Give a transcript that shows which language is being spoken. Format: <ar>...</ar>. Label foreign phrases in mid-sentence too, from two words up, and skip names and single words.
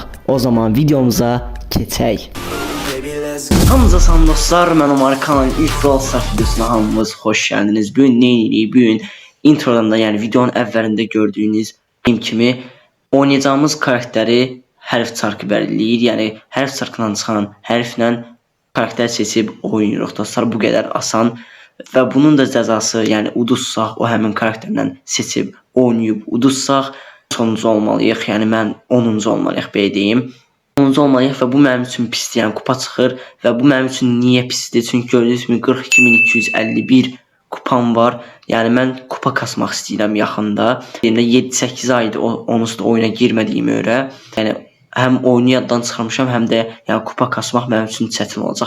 <az>O zaman videomuza keçək. Hamınıza salam dostlar, mən Omar kanalın ilk Brawl Stars videosuna hamınız xoş gəldiniz. Bugün nə edirik? Bugün introdan da yəni videonun əvvəlində gördüyünüz kimi oynayacağımız karakteri hərf çarkı belirləyir. Yəni hərf çarkından çıxan hərflə karakter seçib oynuyoruz dostlar,</az> <tr>bu kadar asan ve bunun da cezası yani</tr> <az>uduzsaq o həmin karakterlə seçib oynayıb uduzsaq sonuncu olmalıyıq, yəni mən 10-cu olmalıyıq belə deyim. 10-cu olmalıyıq və bu mənim üçün pisdir, yəni kupa çıxır və bu mənim üçün niyə pisdir? Çünki gördüyünüz kimi 42251 kupam var. Yəni mən kupa kasmaq istəyirəm yaxında. Yəni 7-8 aydır onsuz da oyuna girmədiyimə görə, yəni həm oyunu yaddan çıxarmışam, həm də yəni kupa kasmaq mənim üçün çətin olacaq.</az>